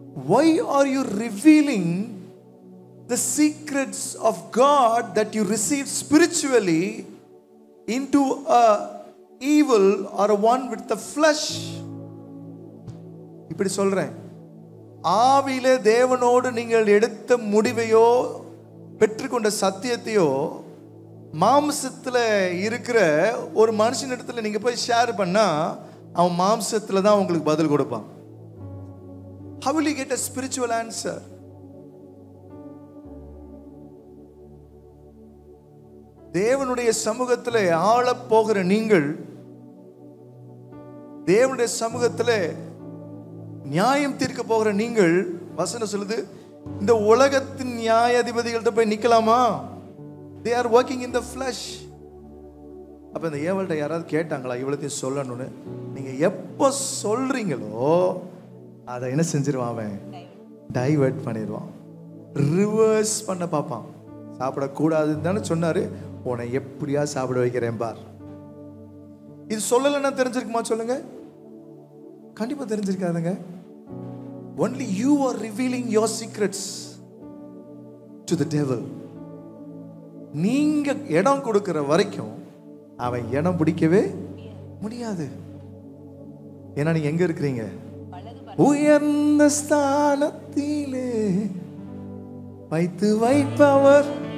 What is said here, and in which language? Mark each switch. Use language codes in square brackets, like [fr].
[en] Why are you revealing the secrets of God that you received spiritually into a evil or a one with the flesh? [ta] இப்படி சொல்றேன், ஆவியிலே தேவனோடு நீங்கள் எடுத்த முடிவையோ பெற்றுக்கொண்ட சத்தியத்தையோ மாம்சத்துல இருக்கிற ஒரு மனுஷன் இடத்துல நீங்க போய் ஷேர் பண்ணா அவன் மாம்சத்துல தான் உங்களுக்கு பதில் கொடுப்பான். [en] How will you get a spiritual answer? [ta] தேவனுடைய சமூகத்தில் ஆள போகிற நீங்கள், தேவனுடைய சமூகத்தில் நியாயம் தீர்க்க போகிற நீங்கள், வசனம் சொல்லுது, இந்த உலகத்தின் நியாயாதிபதிகள்கிட்ட போய் நிக்கலாமா? [en] They are working in the flesh. [ta] அப்ப இந்த ஏவல்கிட்ட யாராவது கேட்டாங்களா இவ்வளத்தையும் சொல்லணும்னு? நீங்க எப்போ சொல்றீங்களோ அதை என்ன செஞ்சிருவான்? அவன் டைவர்ட் பண்ணிடுவான், ரிவர்ஸ் பண்ண பார்ப்பான். சாப்பிடக்கூடாதுன்னு தானே சொன்னாரு, உன்னை எப்படியா சாப்பிட வைக்கிறேன் பார். இது சொல்லலைன்னா தெரிஞ்சிருக்குமா? சொல்லுங்க. கண்டிப்பா தெரிஞ்சிருக்காதுங்க. [en] Only you are revealing your secrets to the devil. [ta] நீங்க இடம் கொடுக்கிற வரைக்கும் அவன் இடம் பிடிக்கவே முடியாது. ஏன்னா நீங்க எங்க இருக்கிறீங்க? உயர்ந்த ஸ்தானத்திலே வைத்து வைப்பவர்.